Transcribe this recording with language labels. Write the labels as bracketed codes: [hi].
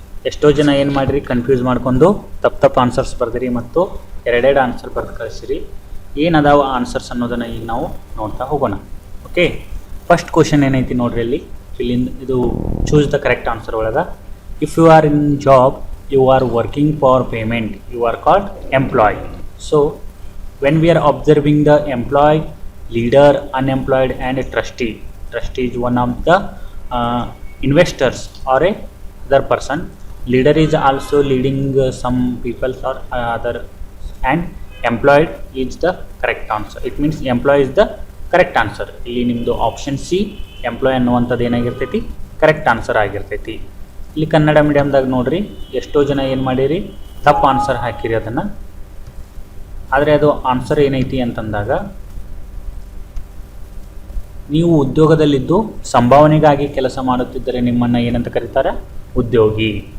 [kn] ಎಷ್ಟೋ ಜನ ಏನು ಮಾಡಿರಿ, ಕನ್ಫ್ಯೂಸ್ ಮಾಡ್ಕೊಂಡು ತಪ್ಪು ಆನ್ಸರ್ಸ್ ಬರ್ದಿರಿ ಮತ್ತು ಎರಡೆರಡು ಆನ್ಸರ್ ಬರೆದು ಕಳಿಸಿರಿ. ಏನದಾವ ಆನ್ಸರ್ಸ್ ಅನ್ನೋದನ್ನು ಈಗ ನಾವು ನೋಡ್ತಾ ಹೋಗೋಣ. ಓಕೆ, ಫಸ್ಟ್ ಕ್ವಶನ್ ಏನೈತಿ ನೋಡ್ರಿ, ಇಲ್ಲಿಂದ ಇದು [en] choose the correct answer [kn] ಒಳಗೆ. [en] If you are in job, you are working for payment, you are called employee. So when we are observing the employee, leader, unemployed and a trustee is one of the investors or a other person. Leader is also leading some people or other, and employed is the correct answer. It means employee is the correct answer. [kn] ಇಲ್ಲಿ ನಿಮ್ಮದು option C employee ಅನ್ನುವಂಥದ್ದು ಏನಾಗಿರ್ತೈತಿ, correct answer ಆಗಿರ್ತೈತಿ. ಇಲ್ಲಿ ಕನ್ನಡ ಮೀಡಿಯಮ್ದಾಗ ನೋಡ್ರಿ, ಎಷ್ಟೋ ಜನ ಏನು ಮಾಡಿರಿ, ತಪ್ಪು ಆನ್ಸರ್ ಹಾಕಿರಿ ಅದನ್ನು. ಆದರೆ ಅದು ಆನ್ಸರ್ ಏನೈತಿ ಅಂತಂದಾಗ, ನೀವು ಉದ್ಯೋಗದಲ್ಲಿದ್ದು ಸಂಭಾವನೆಗಾಗಿ ಕೆಲಸ ಮಾಡುತ್ತಿದ್ದರೆ ನಿಮ್ಮನ್ನು ಏನಂತ ಕರೀತಾರೆ, ಉದ್ಯೋಗಿ.